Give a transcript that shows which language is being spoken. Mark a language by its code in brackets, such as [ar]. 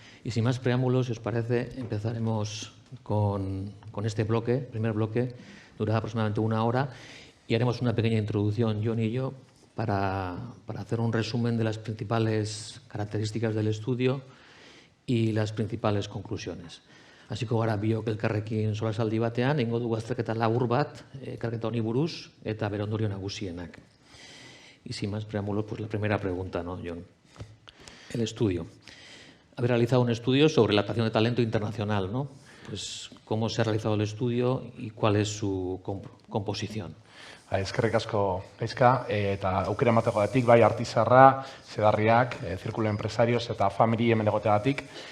[es] Y sin más preámbulos, si os parece, empezaremos con este bloque, primer bloque, durará aproximadamente 1 hora, y haremos una pequeña introducción, Jon y yo, para hacer un resumen de las principales características del estudio y las principales conclusiones. [eu] Hasiko gara biok elkarrekin solasaldi batean, egingo dugu azterketa labur bat, ikerketa honi buruz eta bere ondorio nagusienak. [es] Y sin más preámbulos, pues la primera pregunta, ¿no, Jon? El estudio. Habéis realizado un estudio sobre la atracción de talento internacional, ¿no? Pues, ¿cómo se ha realizado el estudio y cuál es su composición? [eu] Eskerrik asko, Gaizka, eta aukera emategoatik, bai Artizarra, Sedarriak, Círculo de Empresarios eta Family hemen egoteagatik.